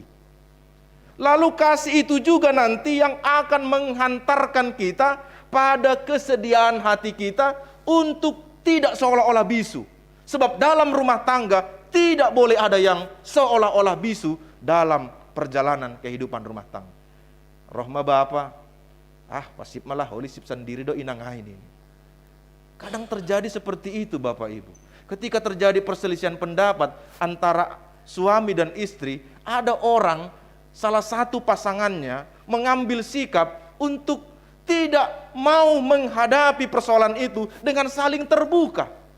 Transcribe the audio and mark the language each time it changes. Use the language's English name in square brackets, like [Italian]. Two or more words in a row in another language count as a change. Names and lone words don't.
[Indonesian] Lalu kasih itu juga nanti yang akan menghantarkan kita pada kesediaan hati kita untuk tidak seolah-olah bisu. Sebab dalam rumah tangga tidak boleh ada yang seolah-olah bisu dalam perjalanan kehidupan rumah tangga. [Batak Simalungun] Rohma Bapa, pasip malah holi sip sendiri do inang ini. [Indonesian] Kadang terjadi seperti itu Bapak Ibu. Ketika terjadi perselisihan pendapat antara suami dan istri, ada orang, salah satu pasangannya mengambil sikap untuk tidak mau menghadapi persoalan itu dengan saling terbuka.